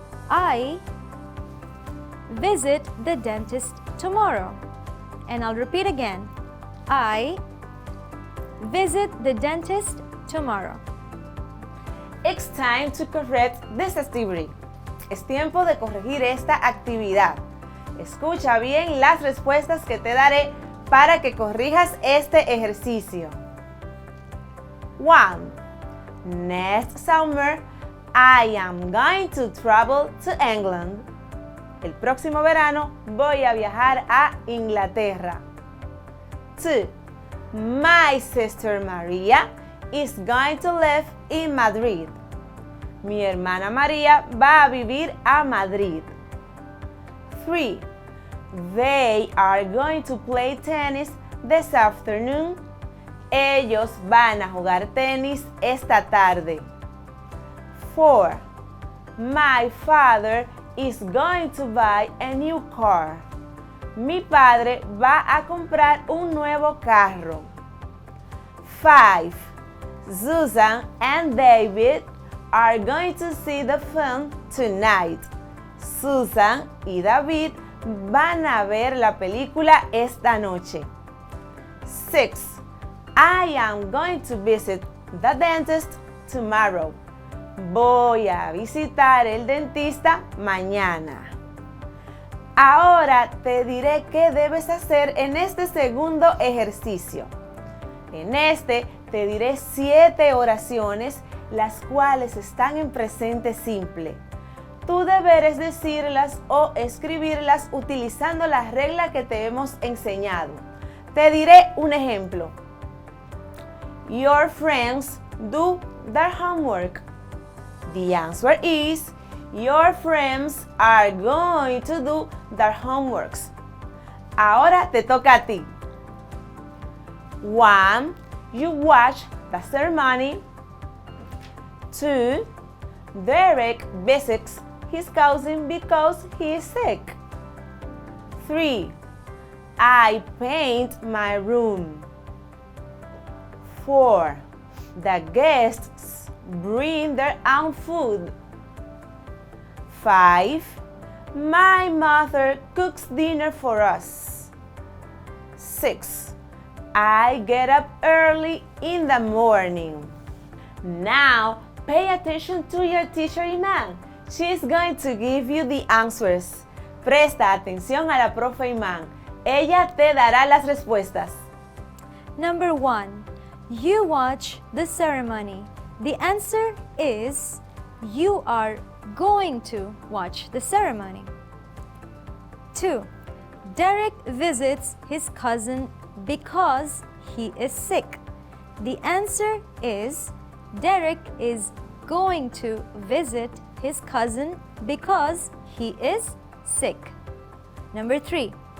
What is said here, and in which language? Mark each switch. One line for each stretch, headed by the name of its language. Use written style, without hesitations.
English: I visit the dentist tomorrow. And I'll repeat again. I visit the dentist tomorrow. It's time to correct this activity.
Spanish: Es tiempo de corregir esta actividad. Escucha bien las respuestas que te daré para que corrijas este ejercicio.
English: 1. Next summer, I am going to travel to England.
Spanish: El próximo verano voy a viajar a Inglaterra. 2.
English: My sister Maria is going to live in Madrid.
Spanish: Mi hermana María va a vivir a Madrid.
English: 3. They are going to play tennis this afternoon.
Spanish: Ellos van a jugar tenis esta tarde.
English: 4. My father is going to buy a new car.
Spanish: Mi padre va a comprar un nuevo carro.
English: 5. Susan and David are going to see the film tonight.
Spanish: Susan y David van a ver la película esta noche.
English: 6. I am going to visit the dentist tomorrow.
Spanish: Voy a visitar el dentista mañana. Ahora te diré qué debes hacer en este segundo ejercicio. En este te diré 7 oraciones, las cuales están en presente simple. Tú deberes decirlas o escribirlas utilizando la regla que te hemos enseñado. Te diré un ejemplo.
English: Your friends do their homework. The answer is, your friends are going to do their homeworks.
Spanish: Ahora te toca a ti. 1.
English: You watch the ceremony. 2. Derek visits his cousin because he is sick. 3. I paint my room. 4. The guests bring their own food. 5. My mother cooks dinner for us. 6. I get up early in the morning. Now, pay attention to your teacher Iman. She is going to give you the answers.
Spanish: Presta atención a la profe Iman. Ella te dará las respuestas.
English: Number 1. You watch the ceremony. The answer is, you are going to watch the ceremony. 2. Derek visits his cousin because he is sick. The answer is, Derek is going to visit his cousin because he is sick. Number 3.